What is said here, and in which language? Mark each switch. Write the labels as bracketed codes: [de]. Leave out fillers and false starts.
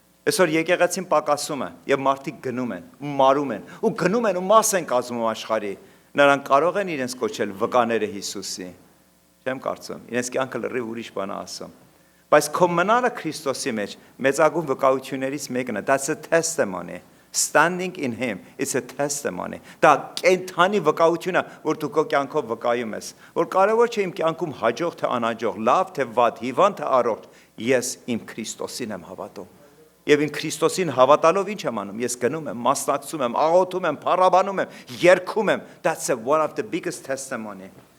[hy] Այսօր եկեղեցին պակասում է եւ մարդիկ գնում են, ու մարում են, ու գնում են ու մաս են կազմում աշխարհի։ Նրանք կարող են իրենց կոչել վկաները Հիսուսի։ Չեմ կարծում, իրենց կյանքը լրիվ ուրիշ բան է ասում։ Բայց քո մնալը Քրիստոսի մեջ մեծագույն վկայություններից մեկն է, [en] that's a testimony. Standing in him is a testimony. [hy] Դա կենթանի վկայություն է, որ դու քո կյանքով վկայում ես, որ կարևոր չէ իմ կյանքում հաջող թե անհաջող, լավ թե վատ, հիվանդ թե առողջ, ես իմ Քրիստոսին եմ հավատում։ Եվ իմ Քրիստոսին հավատալով ինչ եմ անում, ես գնում եմ, մասնակցում եմ, աղոթում եմ, փառաբանում եմ, երգում եմ, [en] that's one of the biggest testimony.